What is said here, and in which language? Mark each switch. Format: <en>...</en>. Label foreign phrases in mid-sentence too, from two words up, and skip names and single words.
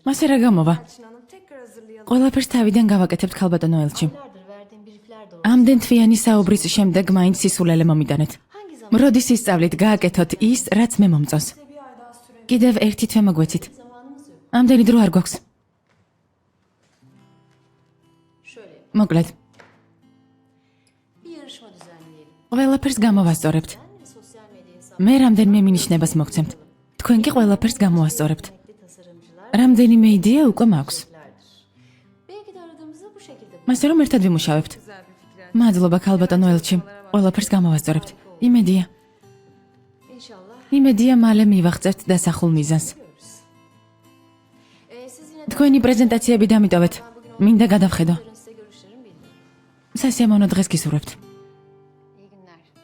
<ka>მასე რა გამოვა?</ka> <tr>Elçin Hanım tekrar hazırlayalım.</tr> <ka>ყველაფერს თავიდან გავაკეთებთ ქალბატონო ელჩი.</ka> <tr>Aylardır verdiğim briefler de o.</tr> <ka>ამდენ თვიანი საუბრის შემდეგ მაინც სისულელე მომიტანეთ.</ka> <tr>Hangi zaman?</tr> <ka>როდის ისწავლით, გააკეთოთ ის, რაც მე მომწონს. კიდევ ერთი თვე მოგვეცით.</ka> <tr>Zamanımız yok.</tr> <ka>ამდენი დრო არ გვაქვს.</ka> <tr>Şöyle</tr> <ka>მოკლედ,</ka> <tr>bir yarışma düzenleyelim.</tr> <ka>ყველაფერს გამოვასწორებთ.</ka> <tr>Ben ve sosyal medya hesabı</tr> <ka>მე რამდენიმე მინიშნებას მოგცემთ. თქვენ კი ყველაფერს გამოვასწორებთ.</ka> <tr>renkli tasarımcılar</tr> <ka>რამდენიმე იდეა უკვე მაქვს.</ka> <tr>lerdir. Belki de aradığımızı bu şekilde</tr> <ka>მასე რომ ერთად ვიმუშავებთ. მადლობა ქალბატონო ელჩი. ყველაფერს გამოვასწორებთ. იმედია,</ka> <tr>İnşallah.</tr> <ka>იმედია მალე მივაღწევთ დასახულ მიზანს.</ka> <tr>Siz yine de</tr> <ka>თქვენი პრეზენტაციები დამიტოვეთ. მინდა გადავხედო.</ka> <tr>yarın size görüşlerim bildirin.</tr> <ka>სასიამოვნო დღეს გისურვებთ.</ka> <tr>İyi günler.</tr>